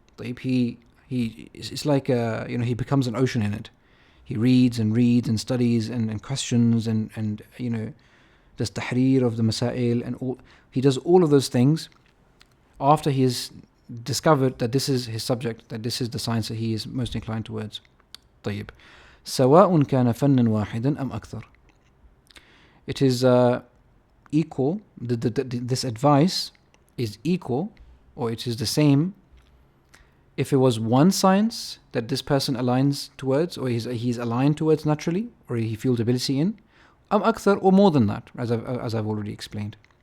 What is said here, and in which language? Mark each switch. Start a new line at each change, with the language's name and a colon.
English: It's like he becomes an ocean in it. He reads and studies and questions and does tahrir of the masail, and all. He does all of those things after he has discovered that this is his subject, that this is the science that he is most inclined towards.
Arabic: طيب. سواء كان فنا واحدا أم أكثر.
English: It is equal. This advice is equal, or it is the same, if it was one science that this person aligns towards, or he's aligned towards naturally, or he feels ability in,
Arabic: أم أكثر,
English: or more than that, as I've already explained.